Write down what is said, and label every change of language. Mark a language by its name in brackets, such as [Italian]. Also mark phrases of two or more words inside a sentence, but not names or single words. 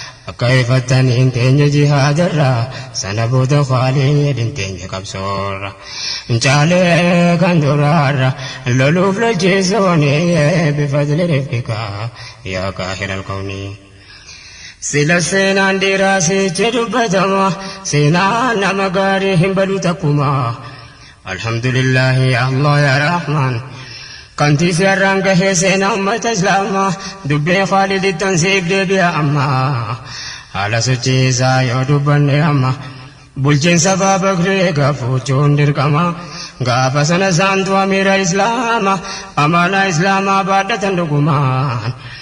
[Oromo] Akka ifattanii hin teenye jihaadarraa, sana booda khaalii hin teenye qabsoorra. Hin caalee kan duraarra, loluuf lolchiisuuni, [Arabic] بفضل رفقك يا قاهر الكون. [Oromo] Sila seenaan dhiiraa sichi dubbatama, seenaan nama gaarii hin badu takkuma. [Arabic] الحمد لله يا الله يا رحمن. [Oromo] Kantii si har'aan gahee seenaa ummata Islaamaa, dubbii Khaalid ittan siif deebi'a amma. Haala sochii isaa yoo dubbanne amma, bulchiinsa Abaa Bakrii gaafuuchuun dirqama. Gaafa sana saantu amiira Islaamaa, amaanaa Islaamaa baadhatan dhugumaan.